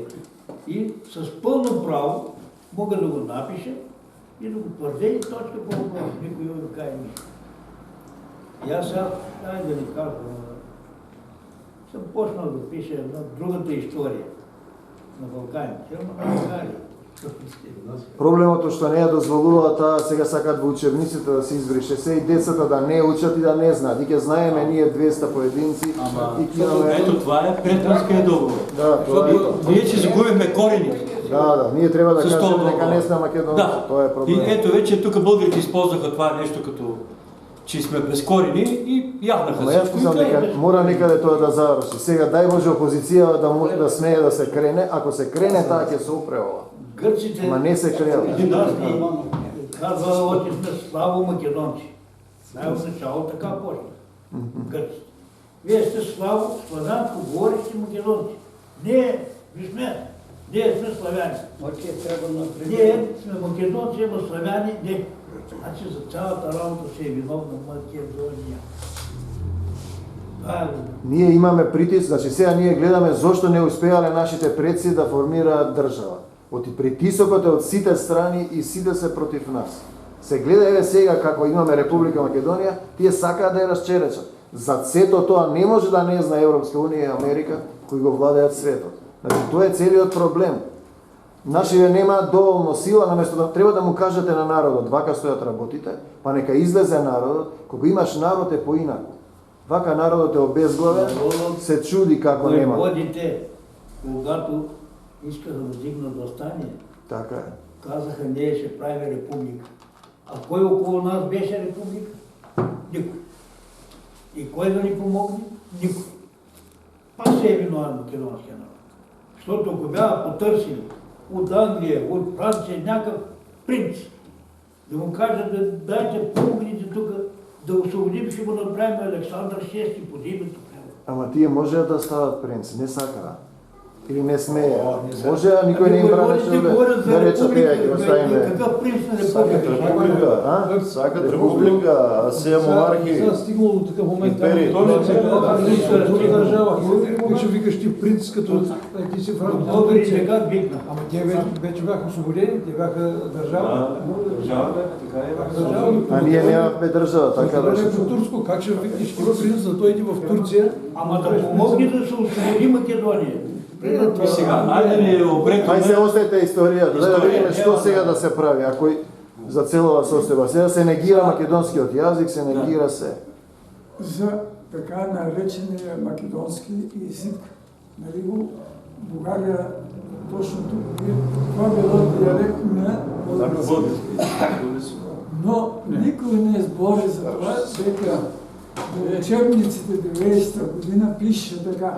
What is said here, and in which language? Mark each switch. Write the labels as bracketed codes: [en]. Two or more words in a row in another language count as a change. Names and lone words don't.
[bg] И с пълно право мога да го напиша и да го твърдя и точка по въпрос. Никой не каже нищо. И аз сега, да не казвам, съм почнал да пиша една другата история на Балканите. [mk] Проблемот е што не ја дозволува таа, сега сакат во учебниците да се избрише се и децата да не учат и да не знаат. И ќе знаеме ние 200 поединци и ќе имаме... [bg] Ето това е Претринският договор. [mk] Да, тоа е тоа. [bg] Ние си загубихме корените. [mk] Да, ние треба да кажеме дека не сме македонци. Да. Тоа е проблем. [bg] И ето вече тук българите използваха това нещо като че сме безкорени и яхнаха [mk] Ама јас [bg] всичко. [mk] мислам дека мора некаде тоа да заврши. Сега дај Боже опозицијава да смее да се крене, ако се крене таа ќе се опре ова. Гърците... Ма не се крена. [bg] Казва, още сме слабо македонци. Най-отначало така почна. Гърците. Вие сте слабо, славянско говорещи македонци. Ние, ние сме славяни. Ние сме македонци, ама славяни не. Значи за цялата работа се е виновна Македония. [mk] Ние имаме притиск, значи сега ние гледаме зошто не успеале нашите предци да формираат држава. Оти притисокот е од сите страни и сите се против нас. Се гледа еве сега како имаме Република Македонија, тие сакаат да ја расчеречат. За сето тоа не може да не зна Европска унија и Америка кои го владеат светот. Значи тоа е целиот проблем. Нашите немаат доволно сила, наместо да треба да му кажете на народот, вака стојат работите, па нека излезе народот, кога имаш народ е поинаку. Вака народот е обезглавен, се чуди како нема. [bg] Водите, когато искаха да вдигнат въстание, Така е. казаха, ние ще правим република. А кой около нас беше република? Никой. И кой да ни помогне? Никой. Пак се е виновен македонския народ. Защото ако бяха потърсили от Англия, от Франция, някакъв принц, да му кажат, да дайте помогните тук, да освободим, ще го направим Александър VI под името. [mk] Ама тие можеа да стават принци, не сакаа. Или не смее. Може, а никој не им бранеше да речат тие, ќе оставиме. [bg] Какъв принц на [mk] Сакат република, а? Сакат република, а се монархи. [bg] Сега стигнало до такъв момент, Империи. друга държава. Ти ще викаш ти принц, като ти си в рамките на Турция. Ама те вече бяха освободени, те бяха държава. Държава, така е. [mk] А ние немавме држава, така беше. [bg] По турско, как ще викнеш ти принц да дойде в Турция? Ама да помогне да се освободи Македония. И сега, айде не обрекаме. [mk] Ај се оставете историјата, да видиме што сега да се прави, ако за целова состојба. Сега се негира македонскиот јазик, се негира се. [bg] За така наречения македонски език, нали го Бугарија точно тук това било диалект на български. Но никой не збори за това, дека в учебниците 90-та година пише така.